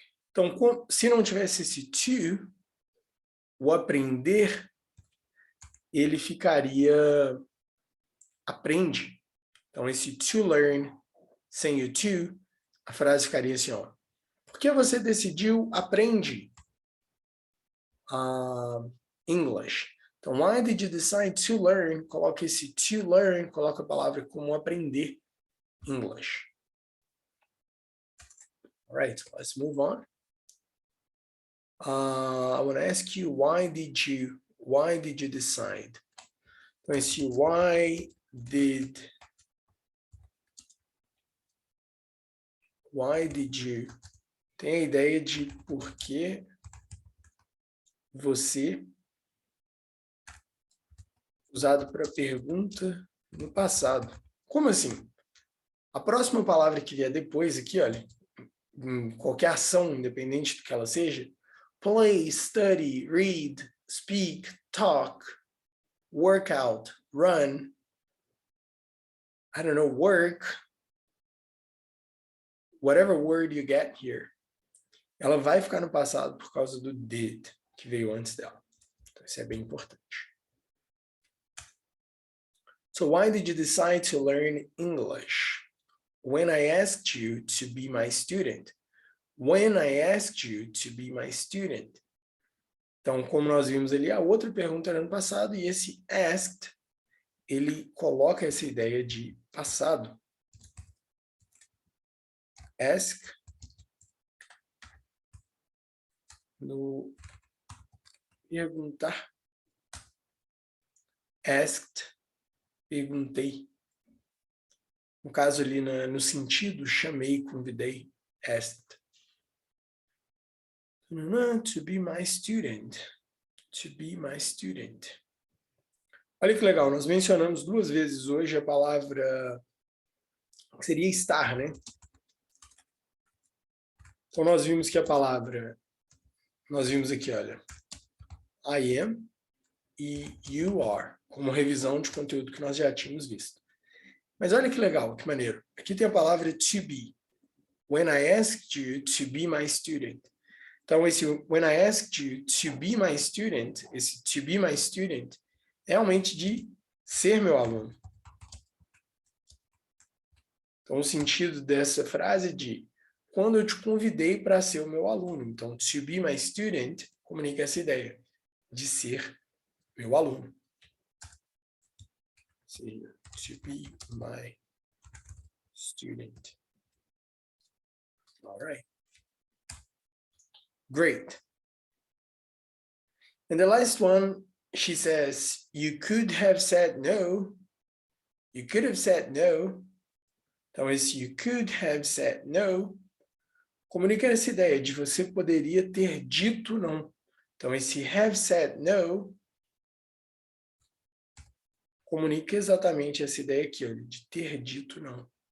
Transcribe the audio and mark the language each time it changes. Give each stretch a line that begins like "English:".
Portuguese: Então, se não tivesse esse to, o aprender, ele ficaria aprende. Então, esse
English: to learn,
Portuguese: sem o to, a frase ficaria assim, ó. Por que você decidiu aprende English?
English: Então, why did you decide to learn?
Portuguese: Coloca esse
English: to learn,
Portuguese: coloca a palavra como aprender English.
English: All right, let's move on. I want to ask you, why did you decide?
Portuguese: Então, esse
English: why did you
Portuguese: tem a ideia de por que você, usado para pergunta no passado. Como assim? A próxima palavra que vier depois aqui, olha, em qualquer ação, independente do que ela seja, play, study, read, speak, talk, work out, run,
English: I don't know, work, whatever word you get here,
Portuguese: ela vai ficar no passado por causa do did, que veio antes dela. Então, isso é bem importante.
English: So, why did you decide to learn English? When I asked you to be my student. When I asked you to be my student.
Portuguese: Então, como nós vimos ali, a outra pergunta era no passado, e esse asked, ele coloca essa ideia de passado. Ask, no perguntar. Asked, perguntei. No caso ali, no sentido, chamei, convidei, asked.
English: To be my student. To be my student.
Portuguese: Olha que legal, nós mencionamos 2 vezes hoje a palavra que seria estar, né? Então, nós vimos que a palavra, nós vimos aqui, olha, I am e you are, como revisão de conteúdo que nós já tínhamos visto. Mas olha que legal, que maneiro. Aqui tem a palavra
English: to be. When I asked you to be my student. Então, esse when I asked you to be my student, esse to be my student,
Portuguese: é realmente de ser meu aluno. Então, o sentido dessa frase é de quando eu te convidei para ser o meu aluno. Então,
English: to be my student
Portuguese: comunica essa ideia de ser meu aluno.
English: Seria to be my student. All right. Great. And the last one, she says, you could have said no. You could have said no.
Portuguese: Então, esse
English: you could have said no
Portuguese: comunica essa ideia de você poderia ter dito não. Então, esse
English: have said no
Portuguese: comunica exatamente essa ideia aqui, olha, de ter dito não.